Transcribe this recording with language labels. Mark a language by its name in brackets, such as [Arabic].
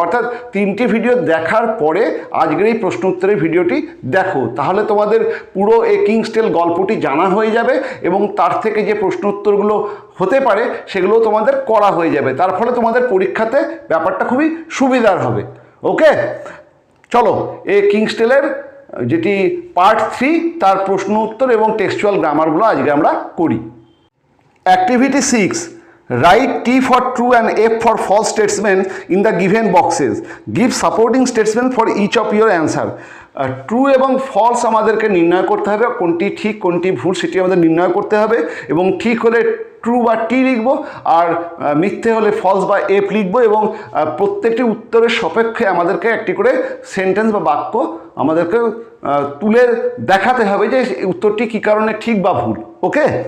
[Bangla] অর্থাৎ 3টি ভিডিও দেখার পরে আজকের এই প্রশ্ন উত্তরের ভিডিওটি দেখো, তাহলে তোমাদের পুরো এই কিংস টেল গল্পটি জানা হয়ে যাবে এবং তার থেকে যে প্রশ্ন উত্তরগুলো হতে পারে সেগুলো তোমাদের করা হয়ে যাবে। তার ফলে তোমাদের পরীক্ষাতে ব্যাপারটা খুবই সুবিধার হবে। ওকে, চলো এই কিংস টেলের যেটি পার্ট 3 তার প্রশ্ন উত্তর এবং টেক্সচুয়াল গ্রামারগুলো আজকে আমরা করি। [English] Activity 6, write T for true and F for false statement in the given boxes. Give supporting statement for each of your answer. [Bangla] True এবং ফলস আমাদেরকে নির্ণয় করতে হবে, কোনটি ঠিক কোনটি ভুল সেটি আমাদের নির্ণয় করতে হবে এবং ঠিক হলে ট্রু বা টি লিখবো আর মিথ্যে হলে ফলস বা এফ লিখবো এবং প্রত্যেকটি উত্তরের সাপেক্ষে আমাদেরকে একটি করে সেন্টেন্স বা বাক্য আমাদেরকে তুলে দেখাতে হবে যে উত্তরটি কী কারণে ঠিক বা ভুল। ওকে।